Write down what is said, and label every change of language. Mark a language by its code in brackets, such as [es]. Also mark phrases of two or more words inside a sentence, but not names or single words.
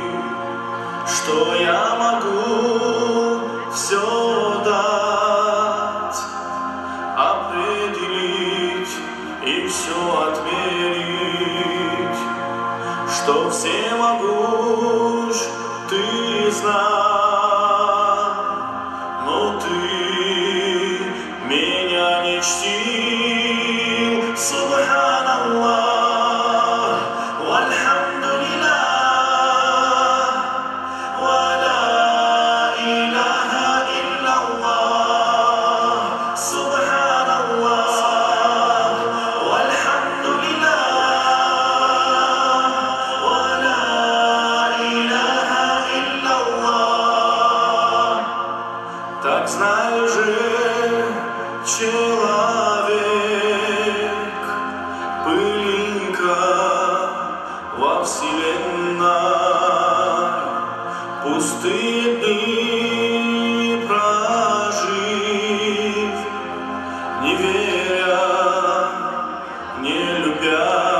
[ru] Что я могу все дать, определить и все отмерить, что всемогущ ты знал, но ты меня не чтил. [ar] سبحان الله، والحمد لله، ولا إله إلا الله. سبحان الله، والحمد لله، ولا إله إلا الله. [ru] Так знай же, человек, пылинка во вселенной, пустые дни прожив, не веря, не любя,